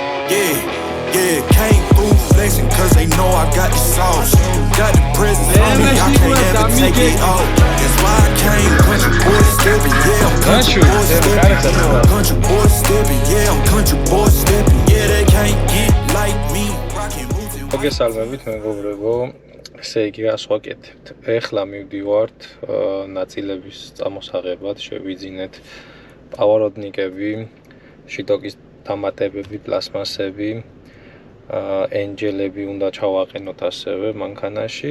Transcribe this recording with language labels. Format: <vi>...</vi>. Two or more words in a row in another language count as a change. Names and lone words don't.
<en>Yeah, can't fool flexing cause they know I got the sauce. Got the presence on me, I can't ever take it off. That's why I came country boy stepping, yeah, I'm country boy stepping. I'm country boy stepping, yeah, I'm country boy stepping. Yeah, they can't get like me. Rockin' moves and</en> <ka>მოგესალმებით მეგობრებო, ესე იგი რას ვაკეთებთ? ეხლა მივდივართ ნაწილების წამოსაღებად, შევიძინეთ პავაროტნიკები, შიტოკის დამატებები, პლასმასები, ენჯელები უნდა ჩავაყენოთ ასევე მანქანაში.</ka>